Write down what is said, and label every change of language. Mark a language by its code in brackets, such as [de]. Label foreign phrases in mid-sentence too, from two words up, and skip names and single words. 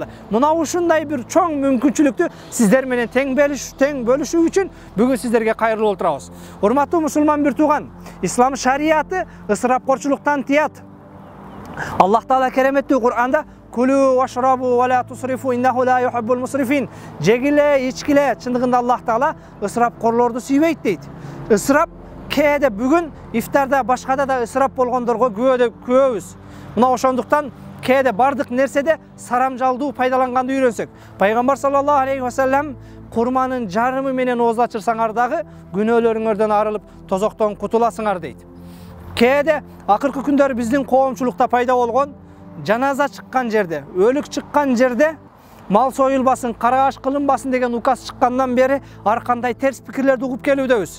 [ky] Мына ушундай бир чоң мүмкүнчүлүктү сиздер менен тең бөлүшүү үчүн бүгүн сиздерге кайрылып отурабыз. Урматтуу мусулман бир тууган, ислам шарияты ысырапкорчулуктан тият. Аллах Таала кереметтүү Кур'анда [ar] "كلوا واشربوا ولا تسرفوا إنه لا يحب المسرفين". [ky] Жегиле, ичкиле, чындыгында Аллах Таала ысырапкорлорду сүйбөйт дейт. Ысырап кээде бүгүн ифтарда, башкада да ысырап болгондорго күбөбүз. Мына ошондуктан кээде бардык нерседе сарамжалдуу пайдаланганды үйрөнсөк, Пайгамбар [ar] صلى الله عليه وسلم [ky] курманын жарымы менен ооз ачырсаңар дагы күнөөлөрүңөрдөн арылып, тозоктон кутуласыңар дейт. Кээде акыркы күндөрү биздин коомчулукта пайда болгон жаназа чыккан жерде, өлүк чыккан жерде мал союлбасын, карааш кылынбасын деген указ чыккандан бери ар кандай терс пикирлерди угуп келүүдөбүз.